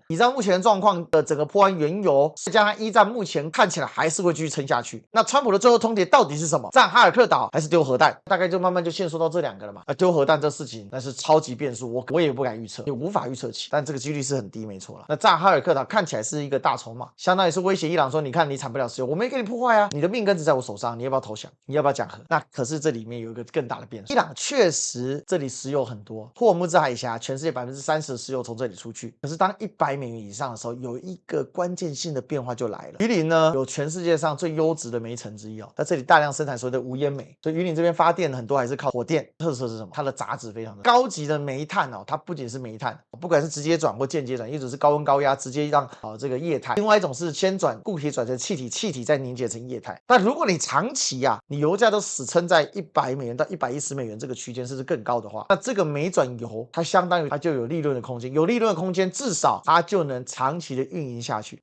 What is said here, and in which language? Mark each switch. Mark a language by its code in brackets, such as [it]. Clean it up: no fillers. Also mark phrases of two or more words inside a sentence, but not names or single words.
[zh] 以上目前的狀況的整個波灣原油，再加上一戰目前看起來還是會繼續撐下去。那川普的最後通牒到底是什麼？占哈爾克島還是丟核彈？大概就慢慢就限縮到這兩個了嘛。丟核彈這事情那是超級變數，我也不敢預測，也無法預測起，但這個幾率是很低，沒錯了。那占哈爾克島看起來是一個大籌碼，相當於是威脅伊朗說，你看你產不了石油，我沒給你破壞啊，你的命根子在我手上，你要不要投降？你要不要講和？那可是這裡面有一個更大的變數，伊朗確實這裡石油很多，霍爾木茲海峽全世界30%的石油從這裡出去，可是當$100以上的時候，有一個關鍵性的變化就來了。榆林呢有全世界上最優質的煤層之一哦，在這裡大量生產所謂的无烟煤，所以榆林這邊發電很多還是靠火電。特色是什麼？它的雜質非常的高級的煤炭哦，它不僅是煤炭，不管是直接轉或間接轉，一種是高溫高壓直接讓這個液態，另外一種是先轉固體轉成气體，气體再凝結成液態。但如果你長期你油價都死撐在$100到$110這個區間，甚至更高的話，那這個煤轉油它相當於它就有利潤的空間，有利潤的空間至少它就能長期的運營下去。